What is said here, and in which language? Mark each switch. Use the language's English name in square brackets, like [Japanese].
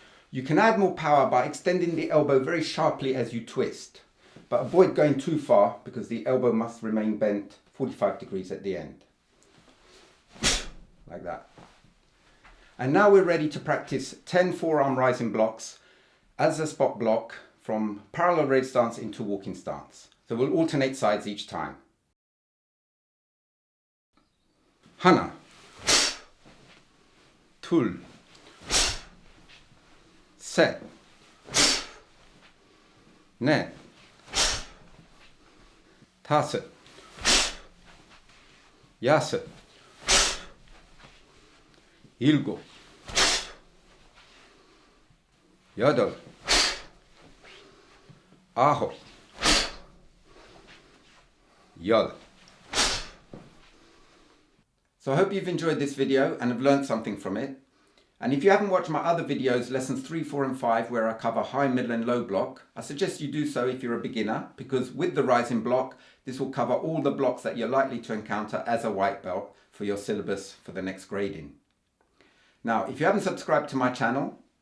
[English] You can add more power by extending the elbow very sharply as you twist, but avoid going too far because the elbow must remain bent 45 degrees at the end. Like that. And now we're ready to practice 10 forearm rising blocks as a spot block from parallel ready stance into walking stance. So we'll alternate sides each time. [Korean] 하나, 둘, 셋, 넷, 다섯, 여섯, 일곱, 여덟, 아홉, 열. [English] So I hope you've enjoyed this video and have learned something from it. And if you haven't watched my other videos, lessons 3, 4 and 5, where I cover high, middle and low block, I suggest you do so if you're a beginner, because with the rising block, this will cover all the blocks that you're likely to encounter as a white belt for your syllabus for the next grading. Now, if you haven't subscribed to my channel,